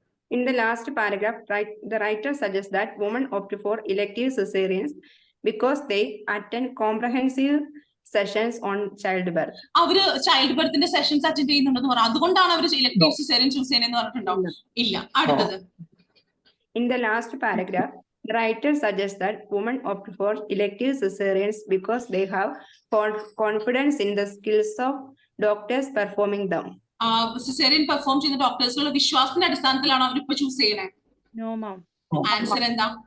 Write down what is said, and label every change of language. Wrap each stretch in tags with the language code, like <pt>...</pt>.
<en>In the last paragraph, the writer suggests that women opt for elective cesareans because they attend comprehensive sessions on childbirth.</en> <ml>അവര് child ബർത്തിന്റെ sessions attend ചെയ്യുന്നുണ്ടെന്ന് പറഞ്ഞു, അതുകൊണ്ടാണ് അവർ elective caesarean choose ചെയ്യുന്നതെന്ന് പറഞ്ഞിട്ടുണ്ടോ? ഇല്ല. അടുത്തത്.</ml> <en>In the last paragraph, the writer suggests that women opt for elective cesareans because they have confidence in the skills of doctors performing them.</en> <ml>Caesarean perform ചെയ്യുന്ന ഡോക്ടേഴ്സിനുള്ള വിശ്വാസത്തിന്റെ അടിസ്ഥാനത്തിലാണ് അവർ ഇപ്പൊ ചൂസ് ചെയ്യുന്നത്? ആൻസർ എന്താ?</ml>